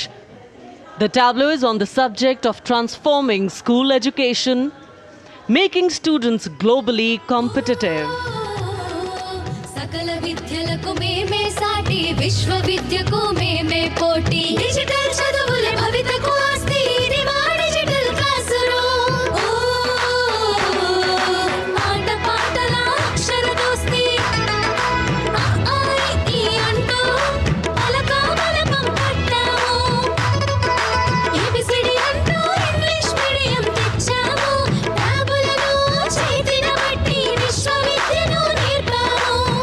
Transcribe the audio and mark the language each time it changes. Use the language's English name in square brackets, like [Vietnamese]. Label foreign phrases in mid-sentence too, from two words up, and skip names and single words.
[English] The tableau is on the subject of transforming school education, making students globally competitive. [Telugu] सकल विद्यలకు మేమే సాటి విశ్వవిద్యకు మేమే పోటీ డిజిటల్ చదువుల భవితకు ఆస్తి ఇది మా [English] digital class room [Telugu] ఆట పాటల అక్షర దోస్తి ఈ అంటూ పలక బలపం పట్టాము ఏబిసిడి అంటూ [English] English medium [Telugu] తెచ్చాము ట్యాబులను చేతిన బట్టి విశ్వవిద్యను నేర్పాము